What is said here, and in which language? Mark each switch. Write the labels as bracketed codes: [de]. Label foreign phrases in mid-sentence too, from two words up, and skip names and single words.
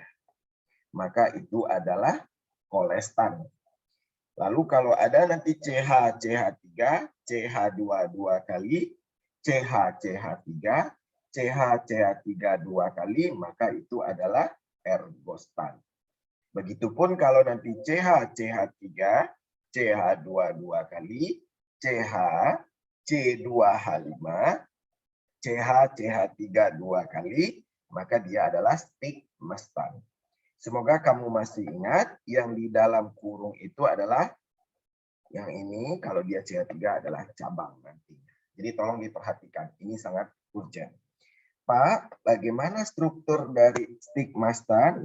[id] Maka itu adalah kolestan. Lalu kalau ada nanti CH, CH3, CH2 2 kali, CH, CH3, CH, CH3 2 kali, maka itu adalah ergostan. Begitupun kalau nanti CH, CH3, CH2 2 kali, CH, C2H5, CH, CH3 2 kali, maka dia adalah stigmastan. Semoga kamu masih ingat yang di dalam kurung itu adalah yang ini, kalau dia CH3 adalah cabang nantinya. Jadi tolong diperhatikan, ini sangat urgent. Pak, bagaimana struktur dari stigmastan?